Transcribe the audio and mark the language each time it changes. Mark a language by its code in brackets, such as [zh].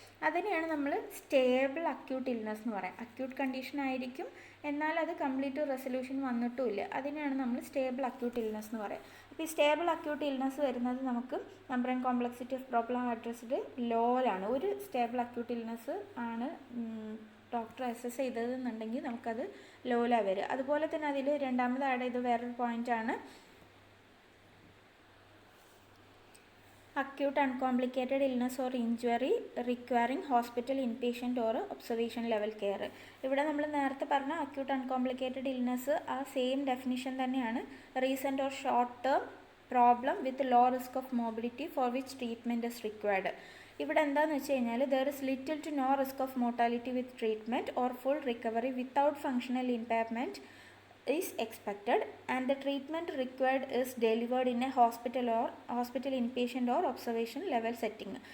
[ml] അതിനെയാണ് നമ്മൾ stable acute illness എന്ന് പറയാം. അക്യൂട്ട് കണ്ടീഷൻ ആയിരിക്കും, എന്നാൽ അത് കംപ്ലീറ്റ് റെസൊല്യൂഷൻ വന്നിട്ടുമില്ല. അതിനെയാണ് നമ്മൾ സ്റ്റേബിൾ അക്യൂട്ട് ഇൽനെസ് എന്ന് പറയാം. അപ്പോൾ ഈ സ്റ്റേബിൾ അക്യൂട്ട് ഇൽനെസ് വരുന്നത് നമുക്ക് number and complexity of problem addressed ലോയിലാണ്. ഒരു സ്റ്റേബിൾ അക്യൂട്ട് ഇൽനെസ് ആണ് ഡോക്ടർ അസസ് ചെയ്തതെന്നുണ്ടെങ്കിൽ നമുക്കത് ലോയിലാണ് വരിക. അതുപോലെ തന്നെ അതിൽ രണ്ടാമത് ആഡ് ചെയ്ത വേറൊരു പോയിൻ്റാണ് [en] acute uncomplicated illness or injury requiring hospital inpatient or observation level care. [ml] ഇവിടെ നമ്മൾ നേരത്തെ പറഞ്ഞ acute uncomplicated illness ആ സെയിം ഡെഫിനിഷൻ തന്നെയാണ്. [en] Recent or short term problem with low risk of mobility for which treatment is required. [ml] ഇവിടെ എന്താണെന്ന് വെച്ച് കഴിഞ്ഞാൽ [en] There is little to no risk of mortality with treatment or full recovery without functional impairment is expected and the treatment required is delivered in a hospital inpatient or observation level setting.